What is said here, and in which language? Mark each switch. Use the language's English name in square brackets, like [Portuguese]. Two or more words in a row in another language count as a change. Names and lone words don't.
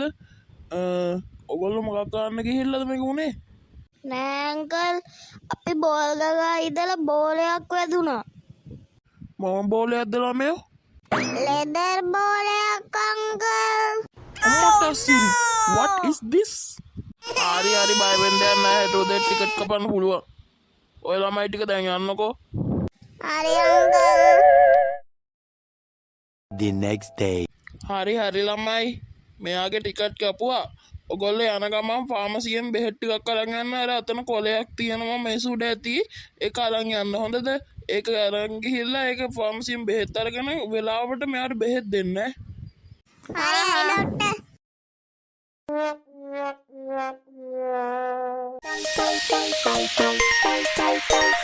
[Sinhala] ඔයගොල්ලෝ මොකක් කරන්න ගිහිල්ලාද මේක උනේ? නෑ අංකල් අපි බෝල් ගගා ඉඳලා බෝලයක් වැදුනා. මොන බෝලයක්ද ළමයෝ? ලෙදර් බෝලයක් අංකල්. අම්මට සිරි [English] what is this? [Sinhala] හරි බය වෙන්න යන්න නැහැ. හෙට ටිකට් කපන්න පුළුවන්. ඔය ළමයි ටික දැන් යන්නකෝ. හරි අංකල්. [English] The next day. [Sinhala] හරි ළමයි මෙයාගේ ටිකට් කපුවා. ඔයගොල්ලෝ යන ගමන් ෆාමසියෙන් බෙහෙත් ටිකක් අරන් යන්න. අර අතන කොලයක් තියෙනවා මේ සුඩ ඇති. ඒක අරන් යන්න හොඳද? ඒක අරන් ගිහිල්ලා ඒක ෆාමසියෙන් බෙහෙත් අරගෙන වෙලාවට මෙයාට බෙහෙත් දෙන්න. හරි ඩොක්ටර්.